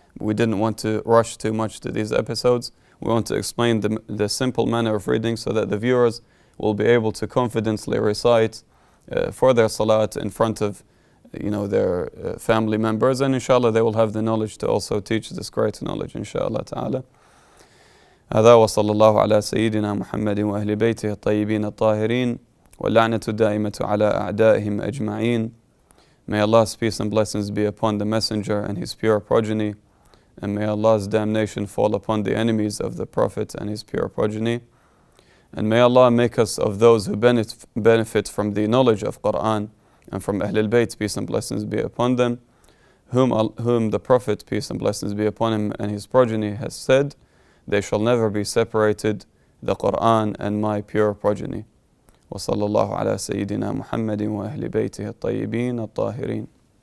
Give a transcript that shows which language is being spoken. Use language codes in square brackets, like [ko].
[en] We didn't want to rush too much to these episodes. We want to explain the simple manner of reading so that the viewers will be able to confidently recite for their salat in front of their family members, and inshallah they will have the knowledge to also teach this great knowledge, inshallah ta'ala. [ar] هذا وصلى الله على سيدنا محمد وأهل بيته الطيبين الطاهرين واللعنة الدائمة على أعدائهم أجمعين. [en] May Allah's peace and blessings be upon the Messenger and his pure progeny, and may Allah's damnation fall upon the enemies of the Prophet and his pure progeny. And may Allah make us of those who benefit from the knowledge of Quran and from Ahlul Bayt, peace and blessings be upon them, whom the Prophet, peace and blessings be upon him, and his progeny has said, they shall never be separated, the Quran and my pure progeny. [ar] وصلى الله على سيدنا محمد وأهل بيته الطيبين الطاهرين.